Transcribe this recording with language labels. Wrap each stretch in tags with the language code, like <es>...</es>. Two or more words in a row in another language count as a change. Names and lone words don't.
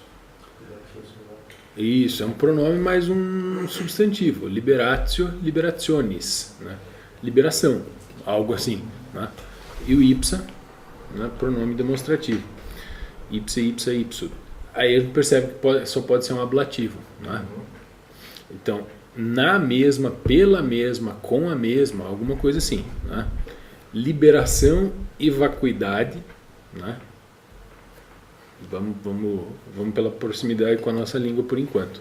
<pt>Isso, é um pronome mais um substantivo.</pt> <la>Liberatio, liberationis.</la> <pt>Né? Liberação, algo assim. Né? E o ipsa, né? Pronome demonstrativo.</pt> <la>Ipsa, ipsa, ipso.</la> <pt>Aí a gente percebe que só pode ser um ablativo. Né? Então, na mesma, pela mesma, com a mesma, alguma coisa assim. Né? Liberação e vacuidade, né? Vamos pela proximidade com a nossa língua por enquanto.</pt>